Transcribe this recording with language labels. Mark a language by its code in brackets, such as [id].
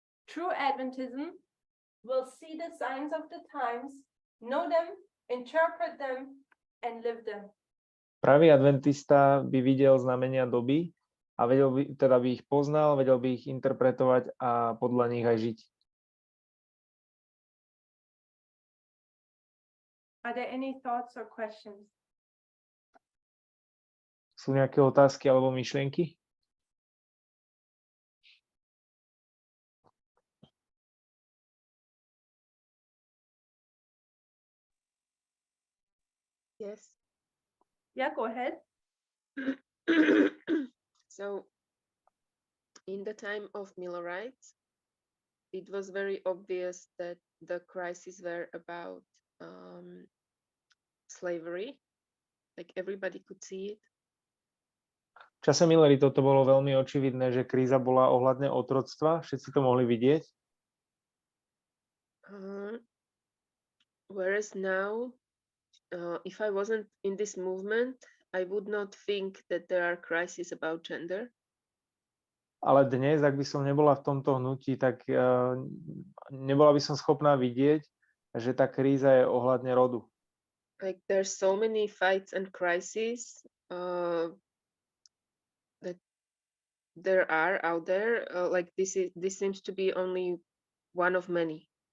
[en] True Adventism will see the signs of the times, know them, interpret them, and live them. [sk] pravý adventista by videl znamenia doby a by ich poznal, vedel by ich interpretovať a podľa nich aj žiť. [en] Are there any thoughts or questions? [sk] Sú nejaké otázky alebo myšlienky? [en] Yes. Yeah, go ahead. So in the time of Millerites, it was very obvious that the crises were about slavery. Like everybody could see it. [sk] V čase Milleritov to bolo veľmi očividné, že kríza bola ohľadne otroctva, všetci to mohli vidieť. [en] Whereas now, if I wasn't in this movement, I would not think that there are crises about gender. [sk] Ale dnes, ak by som nebola v tomto hnutí, tak nebola by som schopná vidieť, že tá kríza je ohľadne rodu. [en] Like there's so many fights and crises that there are out there. Like this seems to be only one of many.